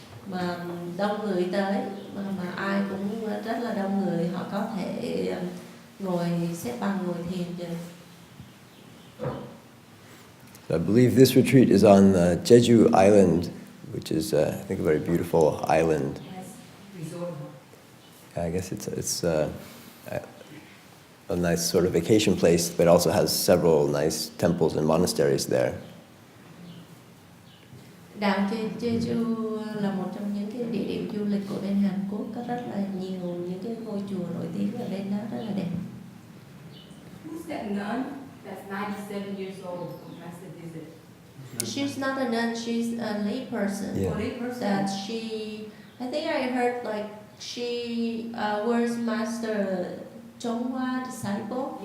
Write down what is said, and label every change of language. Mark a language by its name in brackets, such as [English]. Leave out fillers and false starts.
[Vietnamese] Mà đông người tới, mà ai cũng rất là đông người, họ có thể ngồi xếp bằng ngồi thiền được. [English] So I believe this retreat is on Jeju Island, which is I think a very beautiful island. Yes, resort. I guess it's a nice sort of vacation place, but also has several nice temples and monasteries there. [Vietnamese] Đảo Jeju là một trong những cái địa điểm du lịch của bên Hàn Quốc, có rất là nhiều những cái ngôi chùa nổi tiếng ở bên đó rất là đẹp. [English] Who's that nun that's 97 years old who has to visit? She's not a nun, she's a lay person. Yeah. A lay person? That I think I heard like she was Master YongHua disciple.